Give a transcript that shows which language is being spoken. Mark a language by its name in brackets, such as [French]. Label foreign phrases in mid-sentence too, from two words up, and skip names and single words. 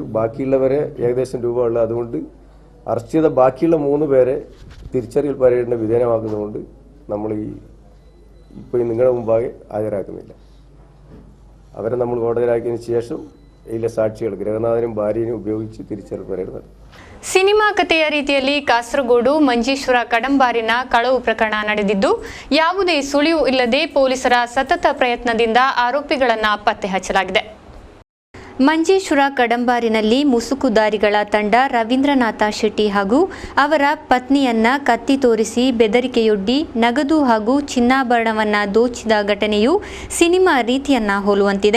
[Malayalam] ബാക്കിയുള്ളവരെ ഏകദേശം രൂപ ഉള്ളത്. അതുകൊണ്ട് അറസ്റ്റ് ചെയ്ത ബാക്കിയുള്ള 3 പേരെ തിരിച്ചറിയൽ പരേഡിന് വിധേയമാക്കുന്നതുകൊണ്ട് നമ്മൾ ഇപ്പോൾ നിങ്ങളുടെ മുമ്പാകെ ഹാജരാക്കുന്നില്ല. അവരെ നമ്മൾ കോടതിയിലാക്കിയതിന് ശേഷം ഇതിലെ സാക്ഷികൾ ഗൃഹനാഥനും ഭാര്യനും ഉപയോഗിച്ച് തിരിച്ചറിയൽ പരേഡ് നടത്തും. [Kannada] ಸಿನಿಮಾ ಕಥೆಯ ರೀತಿಯಲ್ಲಿ ಕಾಸರಗೋಡು ಮಂಜೇಶ್ವರ ಕಡಂಬಾರಿನ ಕಳವು ಪ್ರಕರಣ ನಡೆದಿದ್ದು, ಯಾವುದೇ ಸುಳಿವು ಇಲ್ಲದೆ ಪೊಲೀಸರ ಸತತ ಪ್ರಯತ್ನದಿಂದ ಆರೋಪಿಗಳನ್ನು ಪತ್ತೆ ಹಚ್ಚಲಾಗಿದೆ. ಮಂಜೇಶ್ವರ ಕಡಂಬಾರಿನಲ್ಲಿ ಮುಸುಕುದಾರಿಗಳ ತಂಡ ರವೀಂದ್ರನಾಥ ಶೆಟ್ಟಿ ಹಾಗೂ ಅವರ ಪತ್ನಿಯನ್ನ ಕತ್ತಿ ತೋರಿಸಿ ಬೆದರಿಕೆಯೊಡ್ಡಿ ನಗದು ಹಾಗೂ ಚಿನ್ನಾಭರಣವನ್ನು ದೋಚಿದ ಘಟನೆಯು ಸಿನಿಮಾ ರೀತಿಯನ್ನ ಹೋಲುವಂತಿದೆ.